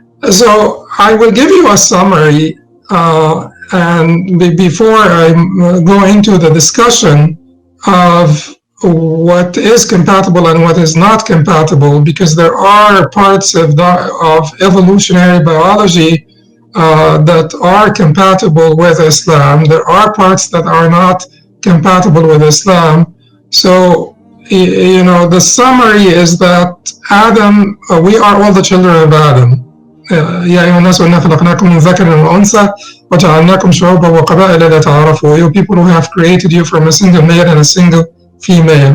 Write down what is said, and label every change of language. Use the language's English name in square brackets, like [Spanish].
[English] So I will give you a summary, and before I go into the discussion of what is compatible and what is not compatible, because there are parts of evolutionary biology that are compatible with Islam. There are parts that are not compatible with Islam. So, you know, the summary is that Adam, we are all the children of Adam. [Arabic] يا أيها الناس إنا خلقناكم من ذكر وأنثى وجعلناكم شعوبا وقبائل لتعارفوا. [English] You people who have created you from a single male and a single female.